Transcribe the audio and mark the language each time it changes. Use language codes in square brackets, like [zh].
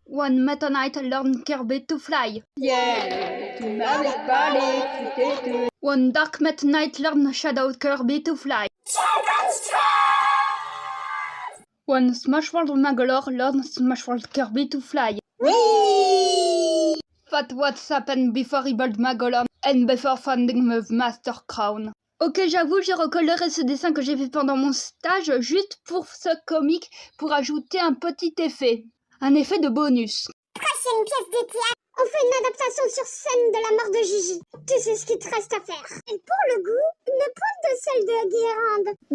[en] One Meta Knight learn Kirby to fly. [fr] Yeah, tu m'avais parlé, c'était tout. [en] One Dark Meta Knight learn Shadow Kirby to fly. One Smash World Magolor learn Smash World Kirby to fly. [fr] Oui! [en] But what's happened before he built Magolor and before finding the Master Crown? [fr] Ok, j'avoue, j'ai recoloré ce dessin que j'ai fait pendant mon stage juste pour ce comic pour ajouter un petit effet. Un effet de bonus. Prochaine pièce de théâtre, on fait une adaptation sur scène de la mort de Gigi. Tu sais ce qu'il te reste à faire. Et pour le goût, une pointe de sel de guérande.